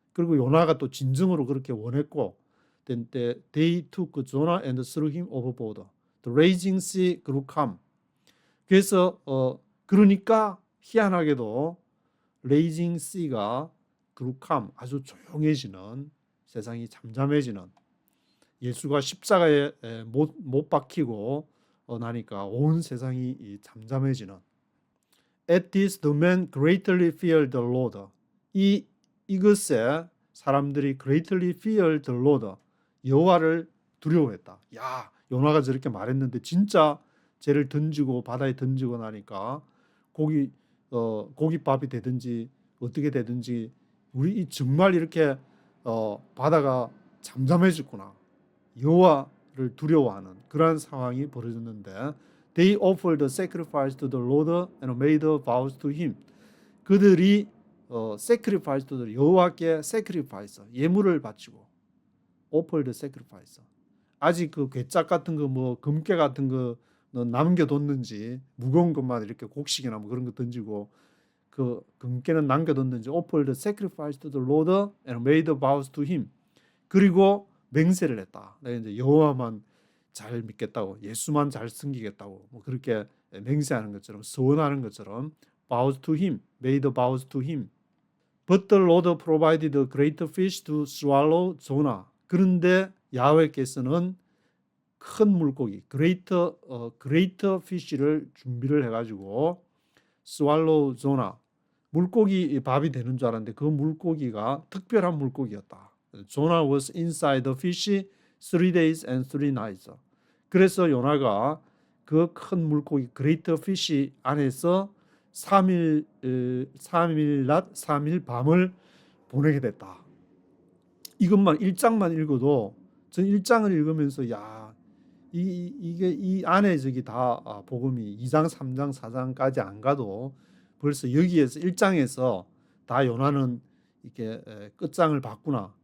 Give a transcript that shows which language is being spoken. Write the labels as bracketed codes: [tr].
[ko] 그리고 요나가 또 진정으로 그렇게 원했고 [en] They took Jonah and threw him overboard. The raging sea grew calm. [ko] 그래서 그러니까 희한하게도 raging sea가 grew calm 아주 조용해지는 세상이 잠잠해지는 예수가 십자가에 못 박히고 나니까 온 세상이 잠잠해지는 [en] At this the men greatly feared the Lord. [ko] 이것에 사람들이 [en] greatly feared the Lord. [ko] 여호와를 두려워했다. 야, 요나가 저렇게 말했는데 진짜 쟤를 던지고 바다에 던지고 나니까 고깃밥이 되든지 어떻게 되든지 우리 정말 이렇게 바다가 잠잠해졌구나. 여호와를 두려워하는 그러한 상황이 벌어졌는데 [en] They offered sacrifice to the Lord and made vows to him. [ko] 그들이 sacrifice to the 여호와께 sacrifice 예물을 바치고 [en] offered sacrifice. [ko] 아직 그 괴짝 같은 거 뭐 금괴 같은 거 남겨뒀는지 무거운 것만 이렇게 곡식이나 뭐 그런 거 던지고 그 금괴는 남겨뒀는지 [en] offered sacrifice to the Lord and made vows to him. [ko] 그리고 맹세를 했다. 내가 이제 여호와만 잘 믿겠다고, 예수만 잘 섬기겠다고, 뭐 그렇게 맹세하는 것처럼 서원하는 것처럼 [en] vows to him, made vows to him. But the Lord provided a great fish to swallow Jonah. [ko] 그런데 야훼께서는 큰 물고기, great fish를 준비를 해가지고 [en] swallow Jonah. [ko] 물고기 밥이 되는 줄 알았는데 그 물고기가 특별한 물고기였다. [en] Jonah was inside the fish 3 days and 3 nights. [ko] 그래서 요나가 그 큰 물고기 great fish 안에서 3일 낮 3일 밤을 보내게 됐다. 이것만 1장만 읽어도 전 1장을 읽으면서 야 이게 이 안에 저기 다 복음이 2장, 3장, 4장까지 안 가도 벌써 여기에서 1장에서 다 요나는 이렇게 끝장을 봤구나.